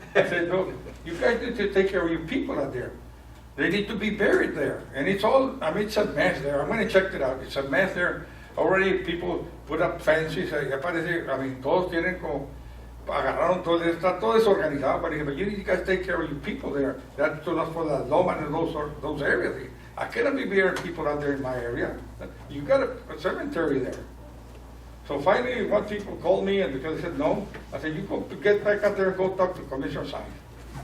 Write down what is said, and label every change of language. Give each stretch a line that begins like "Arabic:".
English: I said, look, you guys need to take care of your people out there. They need to be buried there. And it's a mess there. I'm going to check it out. It's a mess there. Already people put up fences.
Spanish: Todos tienen como, agarraron todo, está todo desorganizado.
English: But you guys take care of your people there. That's not for the Loma and those areas. I cannot be burying people out there in my area. You got a cemetery there. So finally, one people called me, and because they said no, I said, you go get back out there and go talk to Commissioner Sainz.